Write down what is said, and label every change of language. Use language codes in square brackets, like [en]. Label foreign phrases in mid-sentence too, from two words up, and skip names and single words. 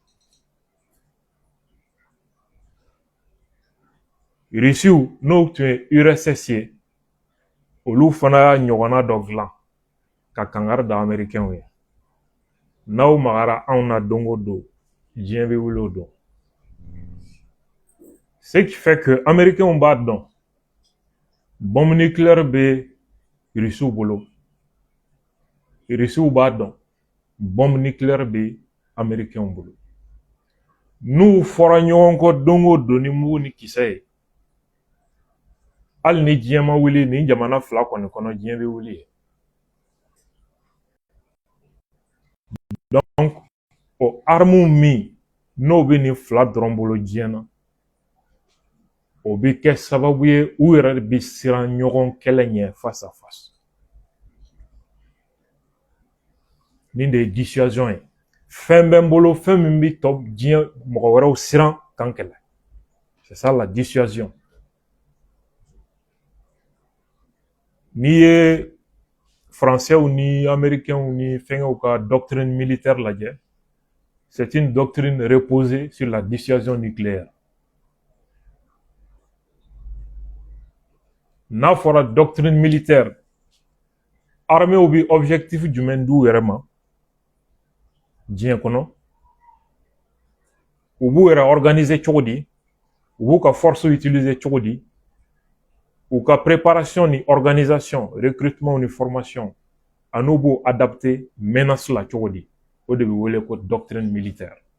[bm] Rusiw n'o tun ye URSS ye olu fana y'a ɲɔgɔnna dɔ dilan ka kangari da américainw ye n'aw magara anw na don o don diɲɛ bɛ wuli o don [fr] ce qui fait que [bm] américainw b'a dɔn [fr] bombe nucléaire [bm] bɛ Rusiw bolo Rusiw b'a dɔn [fr] bombe nucléaire [bm] bɛ américainw bolo n'u fɔra ɲɔgɔn kɔ don o don ni mugu ni kisɛ ye hali ni diɲɛ ma wuli nin jamana fila kɔni kɔnɔ diɲɛ bɛ wuli ye. Donc o armu min n'o bɛ nin fila dɔrɔn bolo diɲɛ na o bɛ kɛ sababu ye u yɛrɛ bɛ siran ɲɔgɔn kɛlɛ ɲɛ [fr] face à face. [bm] Nin de ye dissuasion ye. Fɛn bɛ n bolo fɛn min bɛ tɔ diɲɛ mɔgɔ wɛrɛw siran kan kɛlɛ. [fr] C'est ça la dissuasion. [bm] N'i ye Français ni Américains ni fɛngɛw ka [fr] doctrine militaire [bm] lajɛ, [fr] c'est une doctrine reposée sur la dissuasion nucléaire. [bm] N'a fɔra [fr] doctrine militaire, armée ou [bm] bi objectif jumɛn d'u yɛrɛ ma diɲɛ kɔnɔ, u b'u yɛrɛ organiser cogo di, u b'u ka force utiliser cogo di, u ka préparation ni organisation, recrutement ni formation, an'u b'u adapter menace la cogo di, o de bɛ wele ko [fr] doctrine militaire.